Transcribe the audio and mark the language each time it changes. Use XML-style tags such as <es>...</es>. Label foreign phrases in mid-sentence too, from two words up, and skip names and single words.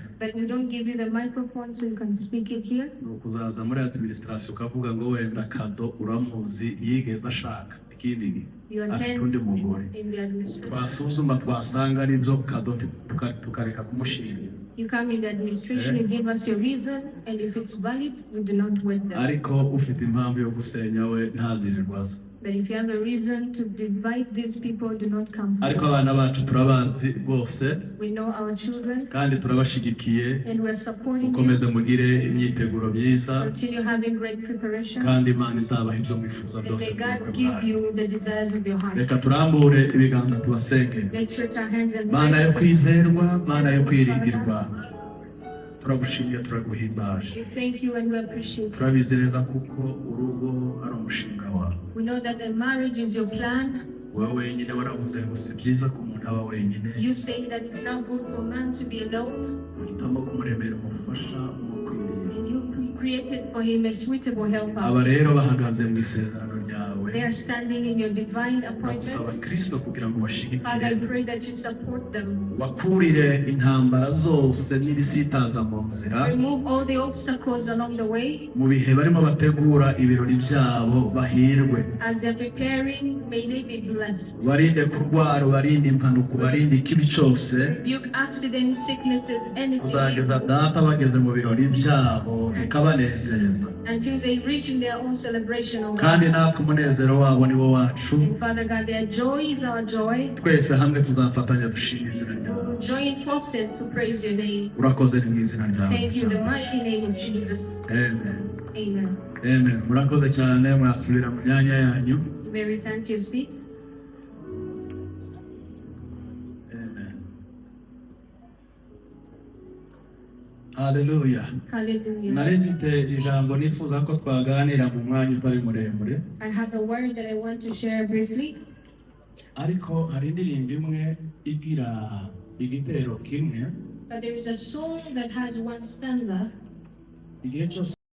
<en>But we don't give you the microphone so you can speak it here.</en> <rw>Ni ukuzaza muri administration ukavuga ngo wenda Kado uramuzi yigeze ashaka ikindi</rw> <en>You</en> <rw>afite undi mugore.</rw> <en>attend in the administration.</en> <rw>Twasuzuma twasanga ari byo Kado tukareka kumushingira.</rw> <en>You come in the administration, you give us your reason, and if it's valid, we do not wed them.</en> <rw>Ariko ufite impamvu yo gusenya we ntazirirwa aza.</rw> <en>But if you have a reason to divide these people, do not come</en> <rw>Ariko</rw> <en>forward.</en> <rw>abana bacu turabazi bose</rw> <en>We know our children,</en> <rw>kandi turabashigikiye.</rw> <en>and we're supporting you.</en> <rw>Mukomeze mugire imyiteguro myiza</rw> <en>Continue having great preparation,</en> <rw>kandi Imana izabaha ibyo mwifuza</rw> <en>and</en> <rw>byose</rw> <en>may</en> <rw>mu</rw> <en>God</en> <rw>bukwe</rw> <en>give</en> <rw>bwanyu.</rw> <en>you the desires of your heart.</en> <rw>Reka turambure ibiganza tubasenge.</rw> <en>Let's stretch our hands and</en> <rw>Mana yo</rw> <en>pray.</en> <rw>kwizerwa, Mana yo kwiringirwa, turagushimye turaguhimbaje.</rw> <en>We thank you and we appreciate you.</en> <rw>Turabizi neza kuko urugo ari umushinga wawe.</rw> <en>We know that the marriage is your plan.</en> <rw>Wowe wenyine waravuze ngo si byiza ko umuntu aba wenyine.</rw> <en>You say that it's not good for man to be alone,</en> <rw>Uhitamo kumuremera umufasha umukwiriye.</rw> <en>and you created for him a suitable helper.</en> <rw>Aba rero bahagaze mu isezerano ryawe.</rw> <en>They are standing in your divine</en> <rw>Bagusaba</rw> <en>appointment.</en> <rw>Kristo kugira ngo</rw> <en>Father, I</en> <rw>bashigikire.</rw> <en>pray that you support them.</en> <rw>Wakurire intambara zose n'ibisitaza mu nzira.</rw> <en>Remove all the obstacles along the way.</en> <rw>Mu bihe barimo bategura ibirori byabo bahirwe.</rw> <en>As they're preparing, may they be blessed.</en> <rw>Barinde kurwara, barinde impanuka, barinde ikibi cyose.</rw> <en>Rebuke accidents, sicknesses, anything</en> <rw>Uzageza data bageze mu birori byabo bikabanezeza.</rw> <en>until they reach in their own celebration. O</en> <rw>Kandi</rw> <en>God.</en> <rw>natwe umunezero wabo ni wo wacu.</rw> <en>And Father God, their joy is our joy.</en> <rw>Twese hamwe tuzafatanya dushima izina</rw> <en>We</en> <rw>ryawe.</rw> <en>will join forces to praise your name.</en> <rw>Urakoze mu izina ryawe.</rw> <en>Thank you in the mighty name of Jesus. Amen. Amen. Amen.</en> <rw>Murakoze cyane, mwasubira mu myanya yanyu.</rw> <en>You may return to your seats. Amen. Hallelujah. Hallelujah.</en> <rw>Nari mfite ijambo nifuza ko twaganira mu mwanya utari muremure,</rw> <en>I have a word that I want to share briefly.</en> <rw>ariko hari indirimbo imwe igira igitero kimwe.</rw> <en>But there is a song that has one stanza.</en> <rw>Igihe cyose</rw>